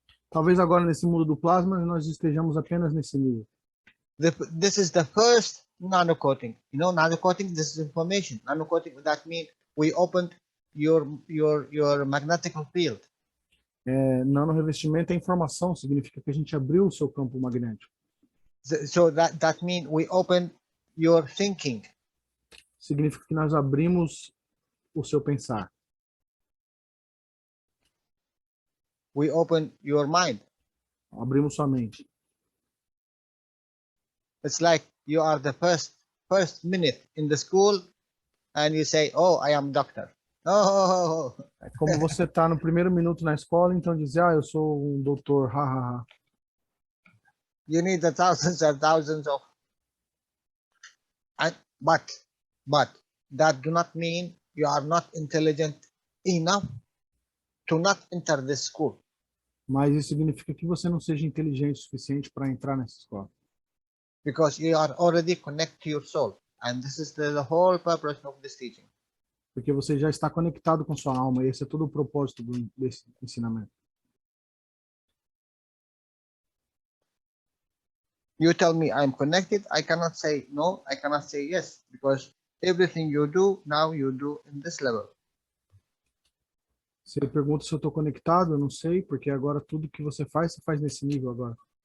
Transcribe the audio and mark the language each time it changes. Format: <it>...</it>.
<pt>Talvez agora nesse mundo do plasma nós estejamos apenas nesse nível.</pt> <en>This is the first nano-coating. You know, nano-coating, this is information. Nano-coating, that means we opened your magnetic field.</en> <pt>Nanorevestimento é informação, significa que a gente abriu o seu campo magnético.</pt> <en>So that means we opened your thinking.</en> <pt>Significa que nós abrimos o seu pensar.</pt> <en>We opened your mind.</en> <pt>Abrimos sua mente.</pt> <en>It's like you are the first minute in the school and you say, oh, I am doctor. Oh.</en> <pt>É como você está no primeiro minuto na escola, então dizer, eu sou um doutor, ha.</pt> <en>You need the thousands and thousands of, but that do not mean you are not intelligent enough to not enter this school.</en> <pt>Mas isso significa que você não seja inteligente o suficiente para entrar nessa escola.</pt> <en>Because you are already connected to your soul. And this is the whole purpose of this teaching.</en> <pt>Porque você já está conectado com sua alma, e esse é todo o propósito desse ensinamento.</pt> <en>You tell me I'm connected, I cannot say no, I cannot say yes, because everything you do, now you do in this level.</en> <pt>Você pergunta se eu estou conectado, eu não sei, porque agora tudo que você faz nesse nível agora.</pt>